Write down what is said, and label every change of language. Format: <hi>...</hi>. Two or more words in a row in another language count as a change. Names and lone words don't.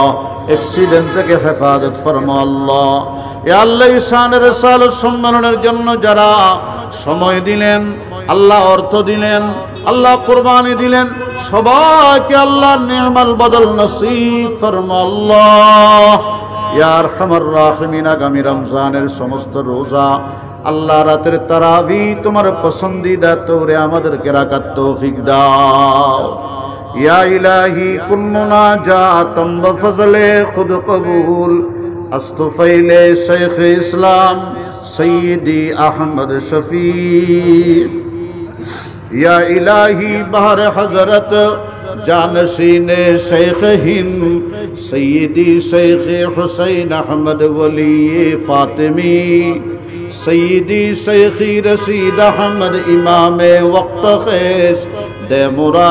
<bn>অ্যাক্সিডেন্ট থেকে হেফাজত ফরমাও আল্লাহ। ইয়া আল্লাহ ঈশানের রিসালাত সম্মেলনের জন্য যারা সময় দিলেন আল্লাহ, অর্থ দিলেন আল্লাহ, কুরবানি দিলেন সবাইকে আল্লাহ নি'মাল বদল নসিব ফরমাও আল্লাহ।</bn> <ar>يا أرحم الراحمين</ar> <bn>আগামী রমজানের সমস্ত রোজা আল্লাহ রাতের তারাবি তোমার পছন্দিদা তোরে আমাদেরকে রাখার তৌফিক দাও।</bn> <fa>یا الہی کن مناجاتم بفضل خود قبول استفیل شیخ اسلام سیدی احمد شفیع یا الہی بہر حضرت جانشین شیخ ہند سیدی شیخ حسین احمد ولی فاطمی سیدی شیخی رشید احمد امام وقت خیز دے مرا</fa>